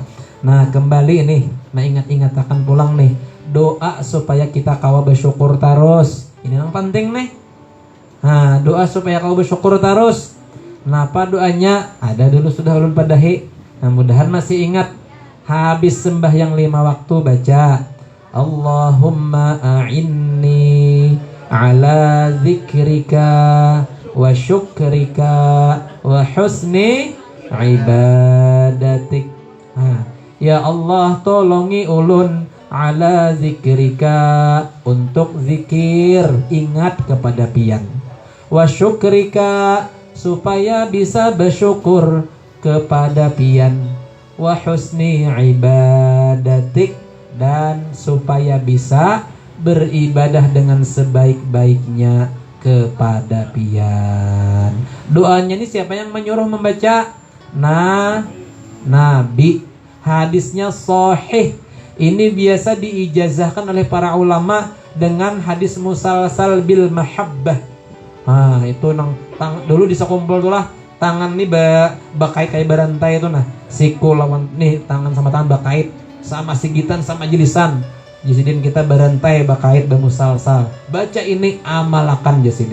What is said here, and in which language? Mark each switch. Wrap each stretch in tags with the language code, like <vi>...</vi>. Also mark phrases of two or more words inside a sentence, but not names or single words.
<bjn>Nah, kembali nih, nah ingat-ingatakan pulang nih, doa supaya kita kawa bersyukur terus. Ini yang penting nih. Nah, doa supaya kau bersyukur terus. Kenapa doanya? Ada dulu sudah ulun padahi. Nah, mudahan masih ingat. Habis sembahyang 5 waktu baca</bjn> <ar>اللهم أعني على ذكرك وشكرك وحسن عبادتك. يا الله,</ar> <bjn>tolongi ulun</bjn> <ar>على ذكرك,</ar> <bjn>untuk zikir, ingat kepada pian.</bjn> <ar>وشكرك,</ar> <bjn>supaya bisa bersyukur kepada pian.</bjn> <ar>وحسن عبادتك,</ar> <bjn>dan supaya bisa beribadah dengan sebaik-baiknya kepada pian.</bjn> <id>Doanya ini siapa yang menyuruh membaca? Nabi. Hadisnya sahih. Ini biasa diijazahkan oleh para ulama dengan hadis</id> <ar>مسلسل بالمحبة.</ar> <bjn>Itu dulu disekumpul tuh lah. Tangan nih bakait kayak berantai itu nah. Siku lawan nih tangan sama tangan bakait, sama sigitan sama jelisan. Jasidin kita berantai bakait bermusalsal. Baca ini, amalkan jasidin.</bjn>